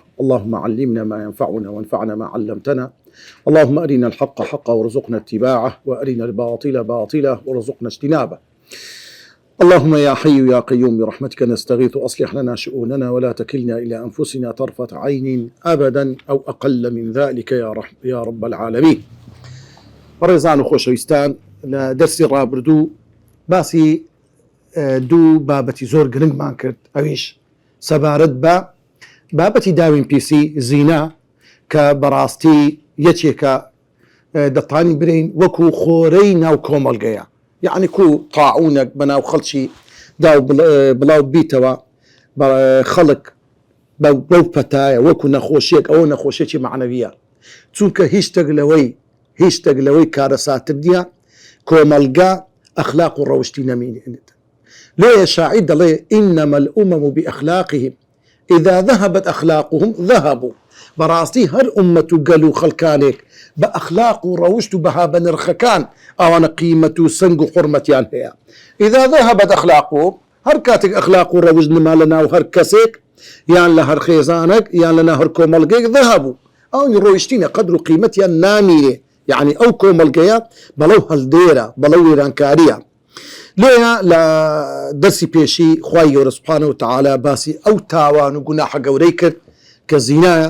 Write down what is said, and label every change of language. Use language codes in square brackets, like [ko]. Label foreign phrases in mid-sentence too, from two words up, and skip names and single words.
[ar] اللهم علمنا ما ينفعنا وانفعنا ما علمتنا. اللهم أرنا الحق حقا وارزقنا اتباعه، وأرنا الباطل باطلا وارزقنا اجتنابه. اللهم يا حي يا قيوم برحمتك نستغيث، أصلح لنا شؤوننا ولا تكلنا إلى أنفسنا طرفة عين أبدا أو أقل من ذلك يا رب العالمين. [ckb] ڕێزان و خۆشەویستان، لە دەرسی ڕابردوو باسی دوو بابەتی زۆر گرنگمان کرد، ئەویش سەبارەت بە بابەتی داوینپیسی زینا کە بەڕاستی یەکێکە دەتوانین برین وەکو خۆرەی ناو کۆمەڵگەیە، یعنی کو طاعونێک بەناو خەڵکی دا بڵاو بیتەوە خەڵک بەو پەتایە وەکو نەخۆشیێک، ئەوە نەخۆشیێکی معنەویە، چونکە هیچ شتێک لەوەی کارەساتر نییە کۆمەلگا ئەخلاق و ڕەوشتی نەمێنێت. لێیە شاعیر دەڵێ [ar] ئینەمە الأمم بأخلاقهم إذا ذهبت أخلاقهم ذهبوا. [ckb] بەڕاستی هەر ئومەت و گەل و خەڵکانێک بە ئەخلاق و ڕەوشت و بەها بە نرخەکان ئەوانە قیمەت و سنگ و حورمەتیان هەیە. [ar] إذا ذهبت أخلاقهم، [ckb] هەر کاتێک ئەخلاق و ڕەوشت نما لە ناو هەر کەسێک یان لە هەر خێزانێک یان لە ناو هەر کۆمەڵگەیەک ذهبوا، ئەوانی ڕۆیشتینە قەدر و قیمەتیان نامێنێ، یعنی ئەو کۆمەڵگەیە بەڵەو هەڵدێرە، بەڵەو وێرانکاریە. لێیە لە دەرسی پێشی خوای گەورە سوبحانە وتەعالا باسی ئەو تاوان و گوناحە گەورەی کرد کە زینایە.